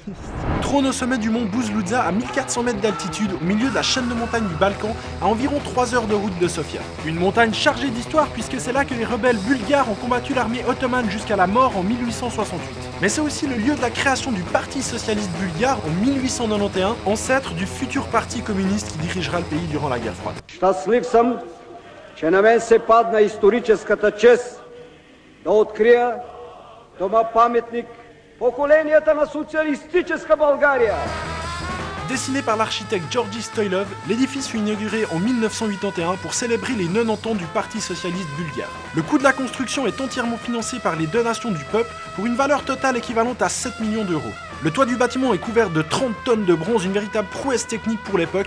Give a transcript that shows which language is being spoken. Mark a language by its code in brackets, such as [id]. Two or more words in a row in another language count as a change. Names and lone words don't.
[fr] Trône au sommet du mont Buzluđa à 1400 mètres d'altitude au milieu de la chaîne de montagnes du Balkan à environ 3 heures de route de Sofia. Une montagne chargée d'histoire puisque c'est là que les rebelles bulgares ont combattu l'armée ottomane jusqu'à la mort en 1868. Mais c'est aussi le lieu de la création du Parti socialiste bulgare en 1891, ancêtre du futur parti communiste qui dirigera le pays durant la guerre froide. [bg] Щастлив съм, че на мен се падна историческата чест да открия дома паметник поколенията на социалистическа България. [fr] Dessiné par l'architecte Georgi Stoilov, l'édifice fut inauguré en 1981 pour célébrer les 90 ans du Parti socialiste bulgare. Le coût de la construction est entièrement financé par les donations du peuple pour une valeur totale équivalente à 7 millions d'euros. Le toit du bâtiment est couvert de 30 tonnes de bronze, une véritable prouesse technique pour l'époque.